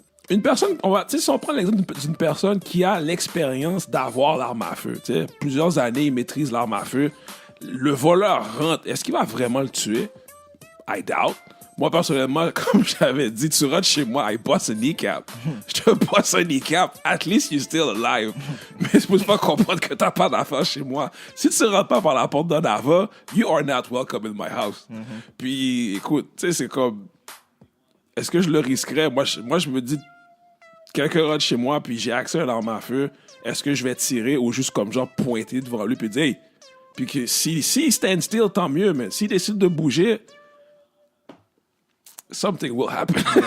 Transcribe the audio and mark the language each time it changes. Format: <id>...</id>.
<fr>Une personne, si on prend l'exemple d'une personne qui a l'expérience d'avoir l'arme à feu, plusieurs années, il maîtrise l'arme à feu, le voleur rentre, est-ce qu'il va vraiment le tuer?</fr> <en>I doubt.</en> <fr>Moi, personnellement, comme j'avais dit, tu rentres chez moi,</fr> <en>I bust a kneecap.</en> <fr>Je te</fr> <en>bust a kneecap, at least you're still alive.</en> <fr>Mais je peux pas comprendre que t'as pas d'affaires chez moi. Si tu rentres pas par la porte d'en avant,</fr> <en>you are not welcome in my house.</en> <fr>Puis, écoute, tu sais, c'est comme... Est-ce que je le risquerais? Moi, je me dis... Quelqu'un rentre chez moi, puis j'ai accès à une arme à feu, est-ce que je vais tirer ou juste comme genre pointer devant lui puis dire hey, puis que si</fr> <en>stand still,</en> <fr>tant mieux, mais s'il décide de bouger,</fr> <en>something will happen.</en>